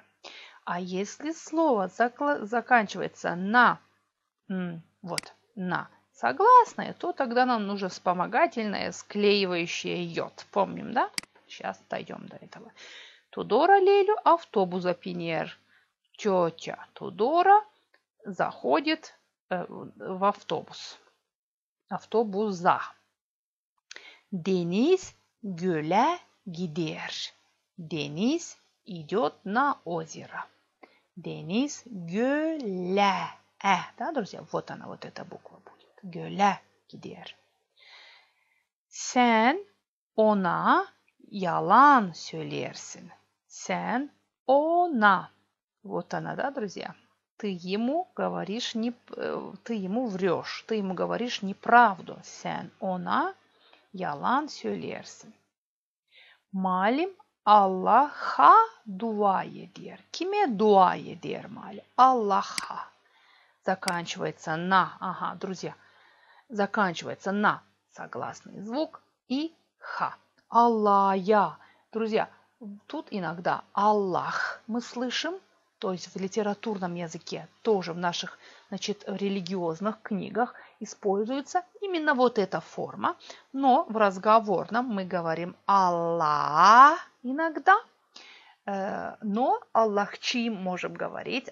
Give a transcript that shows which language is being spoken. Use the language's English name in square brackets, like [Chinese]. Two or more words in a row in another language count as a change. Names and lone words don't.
[Russian] А если слово заканчивается на согласное, то тогда нам нужно вспомогательное, склеивающее йод. Помним, да? Сейчас дойдем до этого. [Gagauz] Tudora lelü avtobusa biner. [Russian] Тетя Тудора заходит в автобус. Автобуза. [Gagauz] Deniz göle gider. [Russian] Deniz идет на озеро. [Gagauz] Deniz göle. [Russian] Да, друзья? Вот она, вот эта буква будет. [Gagauz] Göle gider. Sen ona yalan söylersin. Sen ona. [Russian] Вот она, да, друзья? Ты ему говоришь ты ему врешь, ты ему говоришь неправду. [Gagauz] Sen ona yalan söylersin. Malim Allah'a dua eder. Kime dua eder Malim? Allah'a. [Russian] Заканчивается на, друзья, заканчивается на согласный звук и ха. Аллая. Друзья, тут иногда Аллах мы слышим, то есть в литературном языке, тоже в наших, значит, религиозных книгах используется именно вот эта форма, но в разговорном мы говорим Аллах иногда, но Аллахчим можем говорить.